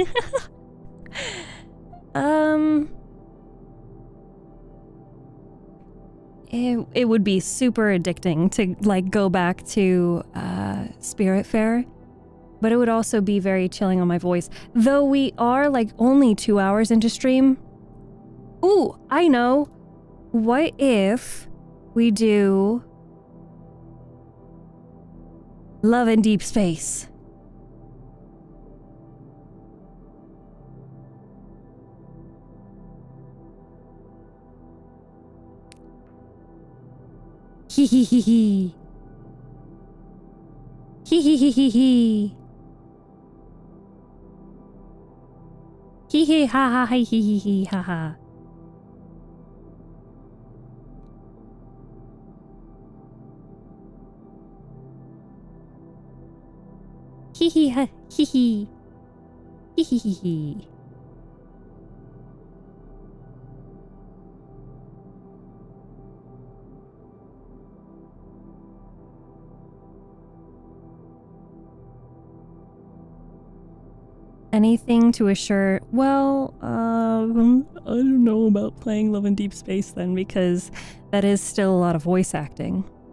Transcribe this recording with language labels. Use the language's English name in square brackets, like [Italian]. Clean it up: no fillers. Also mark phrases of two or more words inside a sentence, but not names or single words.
[English] It would be super addicting to like go back to Spirit Fair, but it would also be very chilling on my voice. Though we are like only 2 hours into stream. Ooh, I know. What if we do Love in Deep Space? Hee hee hee hee. Hee hee hee hee hee. Hee hee ha ha hee hee hee hee ha ha. Hee hee ha hee hee. Hee hee hee hee. Anything to assure... Well, I don't know about playing Love in Deep Space then, because that is still a lot of voice acting.